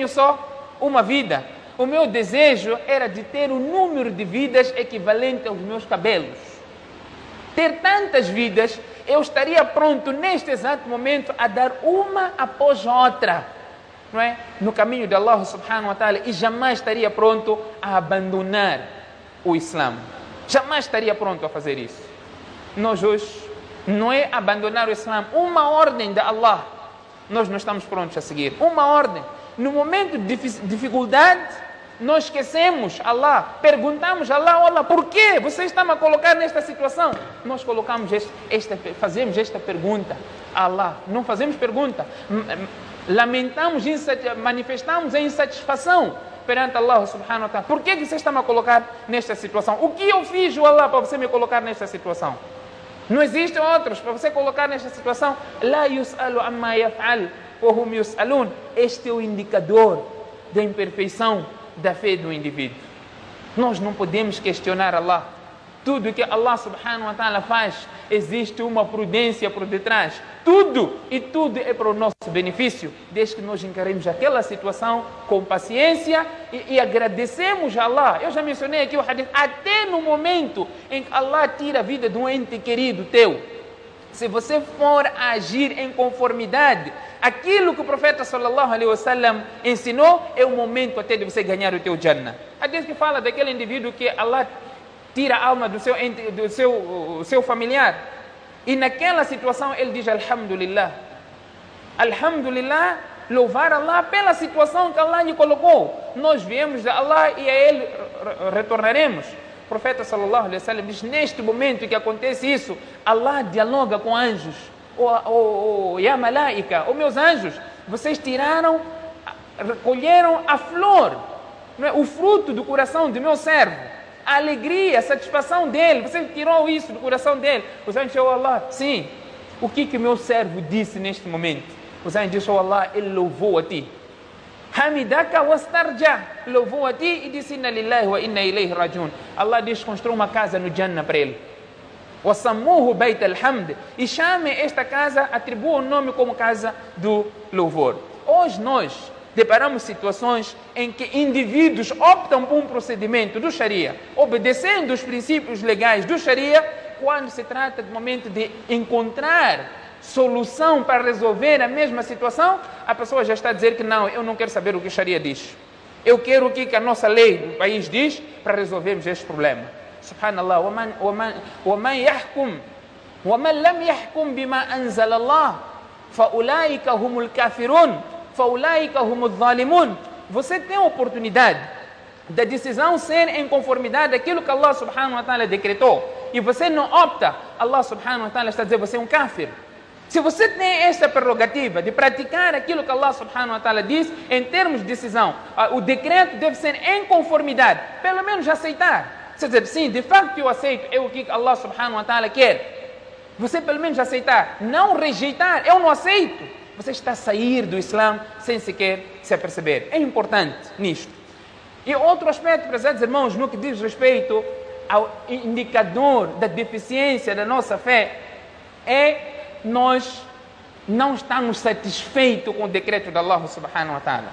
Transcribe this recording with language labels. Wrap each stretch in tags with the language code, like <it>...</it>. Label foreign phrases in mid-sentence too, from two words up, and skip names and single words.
<pt>Eu tenho só uma vida. O meu desejo era de ter um número de vidas equivalente aos meus cabelos. Ter tantas vidas, eu estaria pronto neste exato momento a dar uma após outra, não é? No caminho de Allah</pt> <ar>سبحانه وتعالى,</ar> <pt>e jamais estaria pronto a abandonar o Islã. Jamais estaria pronto a fazer isso. Nós hoje, não é abandonar o Islã, uma ordem de Allah, nós não estamos prontos a seguir. Uma ordem. No momento de dificuldade, nós esquecemos Allah, perguntamos a Allah: olha, por que você está me a colocar nesta situação? Nós colocamos fazemos esta pergunta a Allah, não fazemos pergunta, lamentamos, manifestamos a insatisfação perante Allah</pt> <ar>سبحانه وتعالى.</ar> <pt>Por que você está me a colocar nesta situação? O que eu fiz, Allah, para você me colocar nesta situação? Não existem outros para você colocar nesta situação.</pt> <ar>لا يسأل عما يفعل وهم يسألون.</ar> <pt>Este é o indicador da imperfeição da fé do indivíduo. Nós não podemos questionar Allah. Tudo que Allah</pt> <ar>سبحانه وتعالى</ar> <pt>faz, existe uma prudência por detrás. Tudo é para o nosso benefício, desde que nós encaremos aquela situação com paciência e agradecemos a Allah. Eu já mencionei aqui o hadith, até no momento em que Allah tira a vida de um ente querido teu, se você for agir em conformidade, aquilo que o profeta</pt> <ar>صلى الله عليه وسلم</ar> <pt>ensinou, é o momento até de você ganhar o teu Jannah. Hadith que fala daquele indivíduo que Allah tira a alma do seu familiar, e naquela situação ele diz</pt> <ar>الحمد لله، الحمد لله,</ar> <pt>louvar Allah pela situação que Allah lhe colocou. Nós viemos de Allah e a Ele retornaremos. O profeta</pt> <ar>صلى الله عليه وسلم</ar> <pt>diz: neste momento que acontece isso, Allah dialoga com anjos.</pt> <ar>يا ملائكة,</ar> <pt>meus anjos, vocês recolheram a flor, o fruto do coração do meu servo, a alegria, a satisfação dele. Você tirou isso do coração dele. Os anjos disseram: Allah, sim. O que o meu servo disse neste momento? Os anjos disseram: Allah, ele louvou a ti.</pt> <ar>حمدك واسترجع,</ar> <pt>louvou a ti e disse:</pt> <ar>إنا لله وإنا إليه راجعون.</ar> <pt>Allah diz: construa uma casa no Jannah para ele.</pt> <ar>وسموه بيت الحمد,</ar> <pt>e chame esta casa, atribua o nome como casa do louvor. Hoje nós deparamos situações em que indivíduos optam por um procedimento do Sharia, obedecendo os princípios legais do Sharia, quando se trata de momento de encontrar solução para resolver a mesma situação, a pessoa já está a dizer que não, eu não quero saber o que a Sharia diz. Eu quero o que a nossa lei do país diz para resolvermos este problema.</pt> <ar>Subhanallah, وَمَنْ لَمْ يَحْكُمْ بِمَا أَنزَلَ اللَّهُ فَأُولَٰئِكَ هُمُ الْكَافِرُونَ فَأُولَٰئِكَ هُمُ الظَّالِمُونَ.</ar> <pt>Você tem a oportunidade da decisão ser em conformidade daquilo que Allah</pt> <ar>سبحانه وتعالى</ar> <pt>decretou, e você não opta, Allah</pt> <ar>سبحانه وتعالى</ar> <pt>está a dizer: você é um kafir. Se você tem essa prerrogativa de praticar aquilo que Allah</pt> <ar>سبحانه وتعالى</ar> <pt>diz em termos de decisão, o decreto deve ser em conformidade, pelo menos aceitar. Você dizer: sim, de facto eu aceito, é o que Allah</pt> <ar>سبحانه وتعالى</ar> <pt>quer. Você pelo menos aceitar, não rejeitar: eu não aceito. Você está a sair do Islã sem sequer se aperceber. É importante nisto. E outro aspecto, prezados irmãos, no que diz respeito ao indicador da deficiência da nossa fé, é nós não estamos satisfeitos com o decreto de Allah</pt> <ar>سبحانه وتعالى.</ar>